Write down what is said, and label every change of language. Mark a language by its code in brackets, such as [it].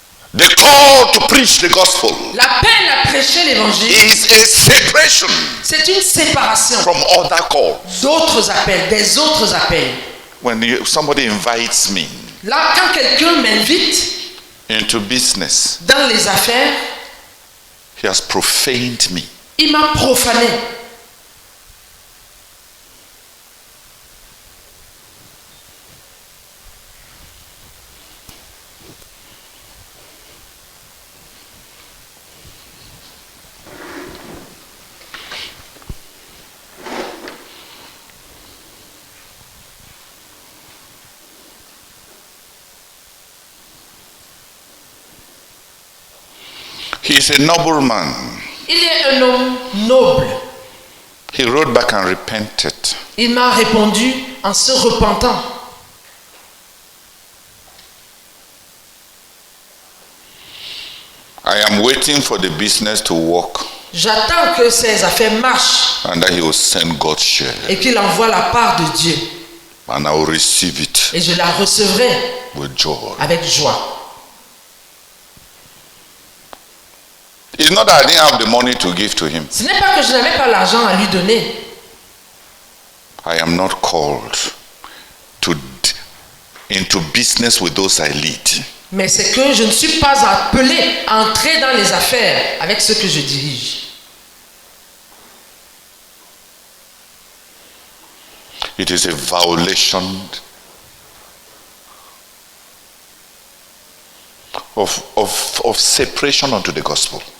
[en] The call to preach the gospel [fr] L'appel à prêcher l'évangile, [en] is a separation [fr] c'est une séparation [en] from other calls. [fr] d'autres appels, des autres appels. [en] When somebody invites me [fr] Là, quand quelqu'un m'invite [en] into business, [fr] dans les affaires, [en] he has profaned me. [fr] il m'a profané. [en] He is a noble man. [fr] Il est un homme noble. [en] He wrote back and repented. [fr] Il m'a répondu en se repentant. [en] I am waiting for the business to work [fr] J'attends que ces affaires marchent [en] and that he will send God's share [fr] et qu'il envoie la part de Dieu. [en] and I will receive it [fr] Et je la recevrai [en] with joy. [fr] avec joie. [en] It's not that I didn't have the money to give to him. [fr] Ce n'est pas que je n'avais pas l'argent à lui donner. [en] I am not called into business with those I lead. [fr] Mais c'est que je ne suis pas appelé à entrer dans les affaires avec ceux que je dirige. [en] It is a violation of separation unto the gospel.